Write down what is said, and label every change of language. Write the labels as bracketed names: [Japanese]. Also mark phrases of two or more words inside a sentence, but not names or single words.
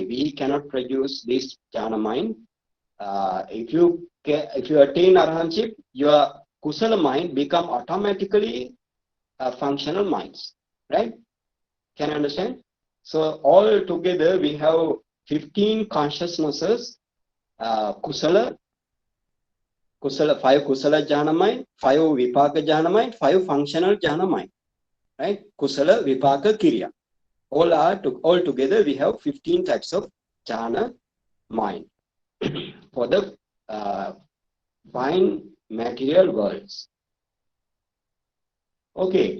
[English] We cannot produce this jhana mind. If you attain Arahantship, your Kusala mind become automatically functional minds, right? Can you understand? So all together we have 15 consciousnesses, Kusala, 5 [Pali] Kusala jhana [English] mind, 5 [Pali] Vipaka jhana [English] mind, 5 functional jhana mind, right? [Pali] Kusala, Vipaka, Kriya. [English] All together we have 15 types of jhana mind for the fine material worlds. Okay.